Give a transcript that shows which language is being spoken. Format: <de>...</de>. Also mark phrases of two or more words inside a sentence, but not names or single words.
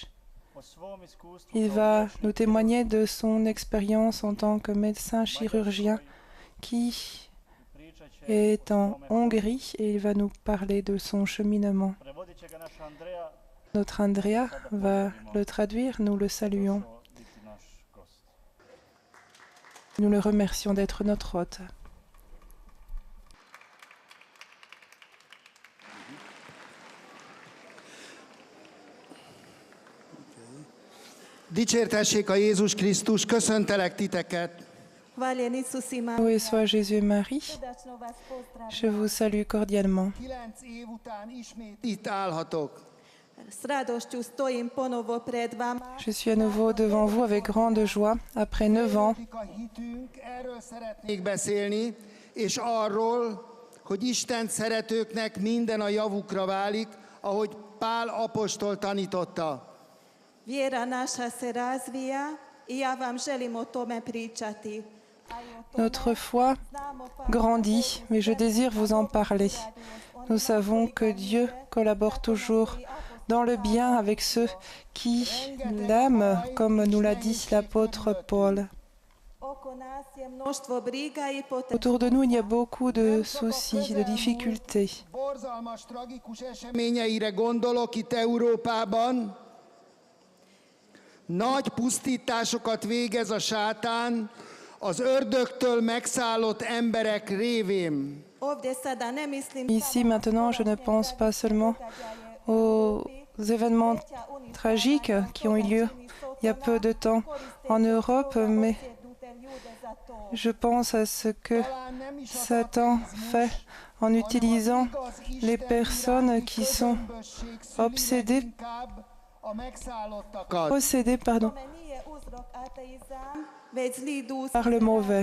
<fr>Il va nous témoigner de son expérience en tant que médecin chirurgien qui est en Hongrie et il va nous parler de son cheminement. Notre Andrea va le traduire, nous le saluons. Nous le remercions d'être notre hôte.</fr> <hu>Dicsértessék a Jézus Krisztus, köszöntelek titeket.</hu> <fr>Loué soit Jésus et Marie. Je vous salue cordialement.</fr> <hu>9 év után ismét itt állhatok.</hu> <fr>Je suis à nouveau devant vous avec grande joie après 9 ans.</fr> <hu>A hitünk, erről szeretnék beszélni, és arról, hogy Isten szeretőknek minden a javukra válik, ahogy Pál apostol tanította.</hu> <fr>Notre foi grandit, mais je désire vous en parler. Nous savons que Dieu collabore toujours dans le bien avec ceux qui l'aiment, comme nous l'a dit l'apôtre Paul. Autour de nous, il y a beaucoup de soucis, de difficultés.</fr> <hu>Borzalmas, tragikus eseményeire gondolok itt Európában. Nagy pusztításokat végez a sátán az ördögtől megszállott emberek révén.</hu> <fr>Ici, maintenant, je ne pense pas seulement aux événements tragiques qui ont eu lieu il y a peu de temps en Europe, mais je pense à ce que Satan fait en utilisant les personnes qui sont possédées, par le mauvais.</fr>